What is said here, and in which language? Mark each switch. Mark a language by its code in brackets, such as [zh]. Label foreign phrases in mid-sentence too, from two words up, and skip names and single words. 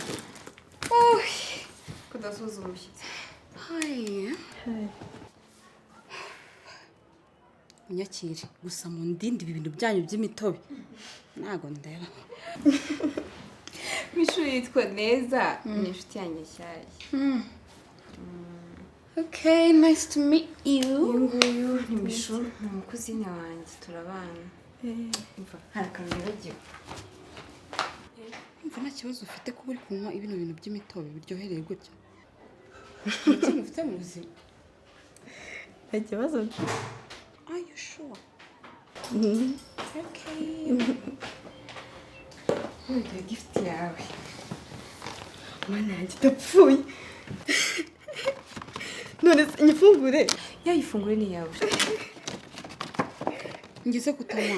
[rw] kudasuhuza umushyitsi. unyakire gusa mu ndindi ibi bintu byanyu by'imitobe ntago ndeba. w'ishuri yitwa Neza, ni inshuti yanjye nshyashya. [en] Okay, nice to meet you. [rw] uyu nguyu ni Mishu, ni umukuzine wanjye, turabana. hari akantu nibagiwe. Umva nta kibazo ufite kuba uri kunywa ibino bintu by'imitobe biryohereye gutya. Ikintu ufite mu buzima? nta kibazo. [en] Are you sure? Okay. [rw] Ntuye gift yawe. Mana yanjye ndapfuye. none se nyifungure? Yayifungure ni yawe. Ngeze kutanywa.